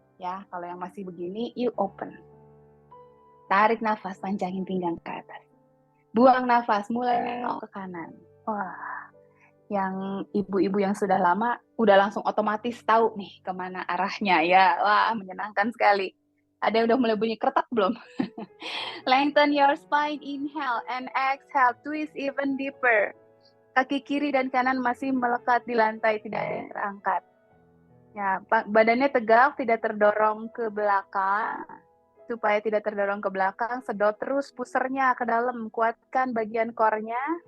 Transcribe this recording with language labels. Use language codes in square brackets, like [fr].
[id] Ya, kalau yang masih begini, [en] you open. [id] Tarik nafas, panjangin pinggang ke atas. Buang nafas, mulai nengok ke kanan. Wah, yang ibu-ibu yang sudah lama, udah langsung otomatis tahu nih kemana arahnya ya. Wah, menyenangkan sekali. Ada yang udah mulai bunyi keretak belum? [en] Lengthen your spine, inhale and exhale, twist even deeper. [id] Kaki kiri dan kanan masih melekat di lantai, tidak ada yang terangkat. Ya, badannya tegak, tidak terdorong ke belakang. Supaya tidak terdorong ke belakang, sedot terus pusernya ke dalam, kuatkan bagian core-nya.